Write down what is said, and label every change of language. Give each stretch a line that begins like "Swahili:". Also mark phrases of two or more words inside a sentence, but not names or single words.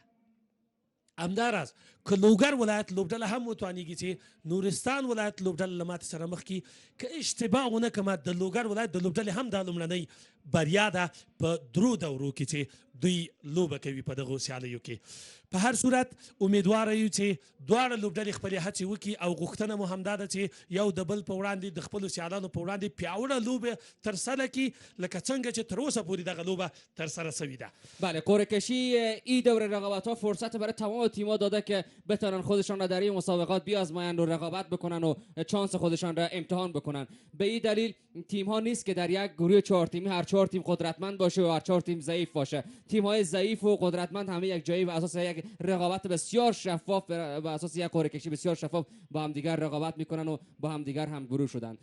Pashto: همداراز که لوګر ولایت لوبډله هم وتوانیږي چې نورستان ولایت لوبډله له ماتې سره مخ کړي که اشتباه ونه کړمه د لوګر ولایت د لوبډلې هم دا لومړنۍ بریا ده په 3 دورو کې چې دوی لوبه کوي په دغو سیالیو کې. په هر صورت امیدواره یو چې دواړه لوبډلې خپلې هڅې وکړي او غوښتنه مو همدا ده چې یو د بل په وړاندې د خپلو سیالانو په وړاندې پیاوړه لوبه ترسره کړي لکه څنګه چې تر اوسه پورې دغه لوبه ترسره شوې ده.
Persian: بله، قرعه کشی این دور رقابت‌ها فرصت برای تمام تیم‌ها داده که بتونن خودشان را در این مسابقات بیازمایند و رقابت بکنن و چانس خودشان را امتحان بکنن. به این دلیل تیم‌ها نیست که در یک گروه 4 تیمی هر 4 تیم قدرتمند باشه و هر 4 تیم ضعیف باشه. تیم‌های ضعیف و قدرتمند همه یک جایی و اساس یک رقابت بسیار شفاف و اساس یک قرعه کشی بسیار شفاف با هم دیگر رقابت میکنن و با هم دیگر هم گروه شدن.